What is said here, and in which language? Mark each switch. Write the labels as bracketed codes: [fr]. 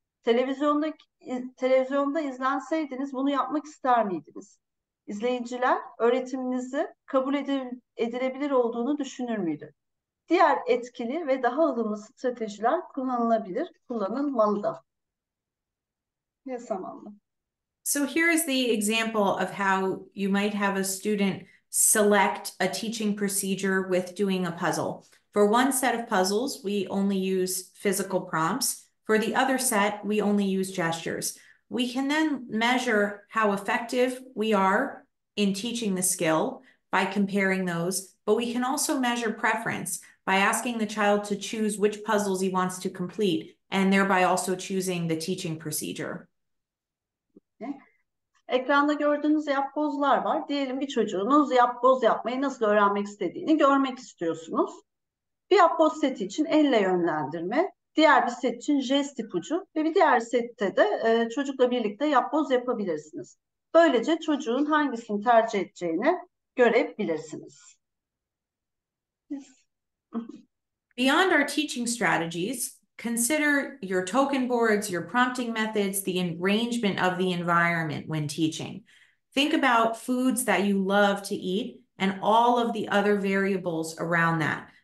[tr] Televizyonda izlenseydiniz bunu yapmak ister miydiniz? İzleyiciler öğretiminizin kabul edilebilir olduğunu düşünür müydü? Diğer etkili ve daha ılımlı stratejiler kullanılmalı da. Yasamanlı. [en] So here is the example of how you might have a student select a teaching procedure with doing a puzzle. For one set of puzzles, we only use physical prompts. For the other set, we only use gestures. We can then measure how effective we are in teaching the skill by comparing those, but we can also measure preference by asking the child to choose which puzzles he wants to complete, and thereby also choosing the teaching procedure. [tr] Ekranda gördüğünüz yapbozlar var. Diyelim bir çocuğunuz yapboz yapmayı nasıl öğrenmek istediğini görmek istiyorsunuz. Bir yapboz seti için elle yönlendirme, diğer bir set için jest ipucu ve bir diğer sette de çocukla birlikte yapboz yapabilirsiniz. Böylece çocuğun hangisini tercih edeceğini görebilirsiniz. [en] Beyond our teaching strategies, consider your token boards, your prompting methods, the arrangement of the environment when teaching. Think about foods that you love to eat and all of the other variables around that.